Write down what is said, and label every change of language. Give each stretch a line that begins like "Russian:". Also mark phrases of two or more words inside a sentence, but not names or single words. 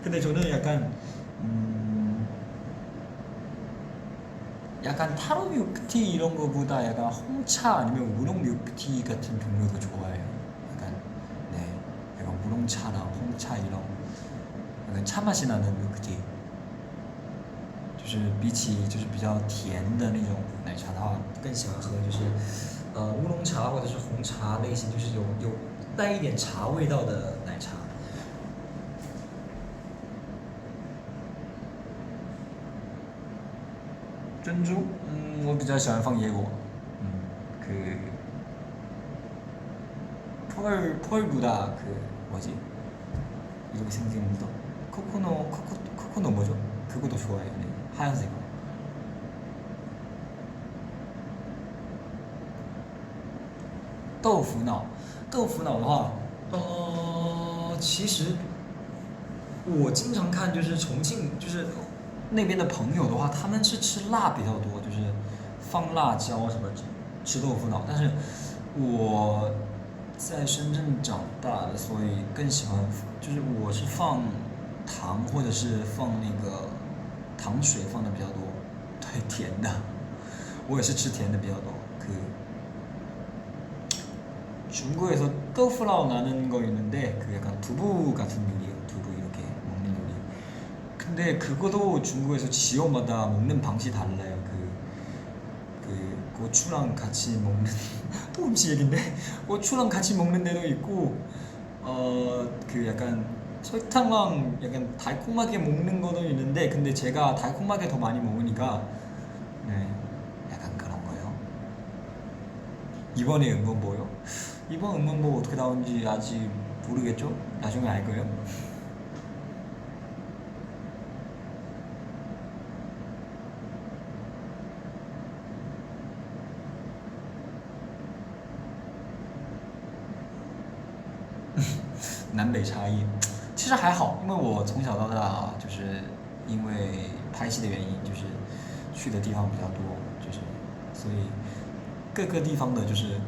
Korean: 근데 저는 약간 타로 밀크티 이런 거보다 약간 홍차 아니면 우롱 밀크티 같은 종류도 좋아해요. 약간 네, 약간 우롱차랑 홍차 이런 약간 차 맛이 나는 밀크티.
Chinese: 就是比起就是比较甜的那种奶茶的话，更喜欢喝就是乌龙茶或者是红茶类型，就是有带一点茶味道的奶茶。珍珠，我比较喜欢放椰果，
Korean: 그 펄보다 그 뭐지 이렇게 생긴 거 코코넛 뭐죠? 그것도 좋아해요. 네. 하얀색 거.
Chinese: 豆腐脑的话，其实我经常看就是重庆就是那边的朋友的话，他们是吃辣比较多，就是放辣椒什么吃豆腐脑。但是我在深圳长大的，所以更喜欢就是我是放糖或者是放那个糖水放的比较多，对，甜的，我也是吃甜的比较多。
Korean: 중국에서 떡프라오 나는 거 있는데 그 약간 두부 같은 요리예요. 두부 이렇게 먹는 요리. 근데 그것도 중국에서 지역마다 먹는 방식이 달라요. 그 고추랑 같이 먹는 또 음식 얘긴데 고추랑 같이 먹는 데도 있고 그 약간 설탕랑 약간 달콤하게 먹는 거도 있는데 근데 제가 달콤하게 더 많이 먹으니까 네 약간 그런 거예요. 이번에 뭐요? 이번 음원뭐 어떻게 나오는지 아직 모르겠죠? 나중에 알 거예요.
Chinese: 南北差异，其实还好，因为我从小到大就是因为拍戏的原因，就是去的地方比较多，就是所以各个地方的就是。